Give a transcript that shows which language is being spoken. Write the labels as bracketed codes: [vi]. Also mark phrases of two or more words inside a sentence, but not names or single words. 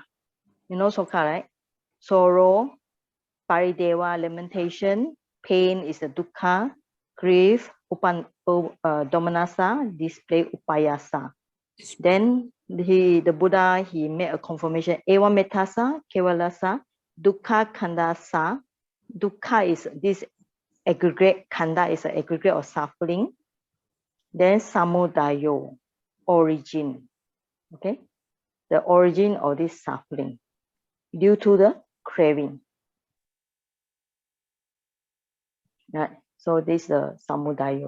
[en] You know sokha, right? Sorrow, parideva, lamentation. Pain is the dukkha. Grief, domanassa, display upayasa. Then the Buddha, he made a confirmation. [pi] Eva metasa, kevalasa, dukkha khandasa. [en] Dukkha is this aggregate, khanda is an aggregate of suffering. Then samudayo, origin. Okay, the origin of this suffering due to the craving. Right. So this is the samudayo.